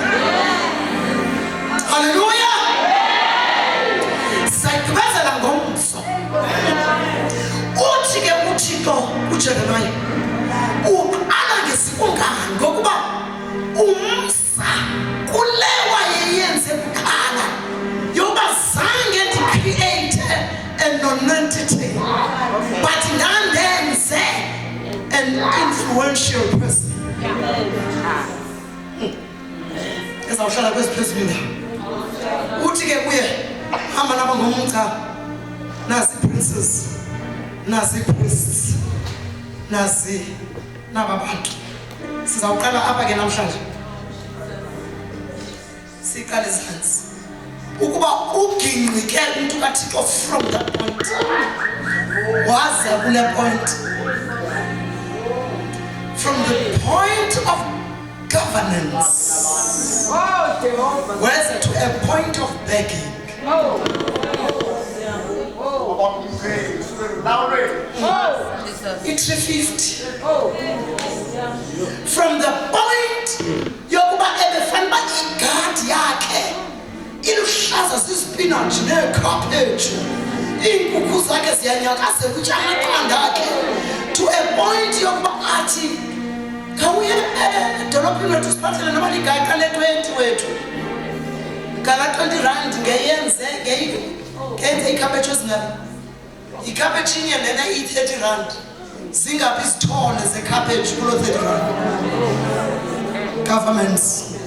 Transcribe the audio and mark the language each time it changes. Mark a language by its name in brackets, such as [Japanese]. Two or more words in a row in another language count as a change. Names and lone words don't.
[Xhosa] Haleluya. Sayigqibezela ngomso. Uthi ke uThixo uJeremiya uqala ngesikungane ngokuba umsa kule wayeyenze kuqala yoba zange ndicreate [English] a non-entity but [Xhosa] ndandenze [English] an influential person. [Xhosa] Ezawuhlala kwezi phezulu. Uthi ke kuye hamba naba ngomca nasi princes nasi priests nasi naba bantu. Sizawuqala apha ke namhlanje. Siqale ezantsi. Ukuba ugingqike umuntu kaThixo [English] from that point. [Xhosa] Waza kule point. [English] From the point of governance. Whereas to a point of begging. It's 350. From the point [Xhosa] yokuba ebefanele igadi yakhe iluhlaza sisipinatshi nekhaphetshu iinkukhu zakhe ziyanyakaza kutya amaqanda akhe [English] to a point [Xhosa] yokuba athi khawuye edolophini wethu siphathele noba ligaqa le-20 wethu ngala 20 rand ngeyenze ngenze ikhaphetshu ezingaphi ikhaphetshu inye lena iyi-30 rand zingaphi izithole zekhaphetshu kulo 30 rand governments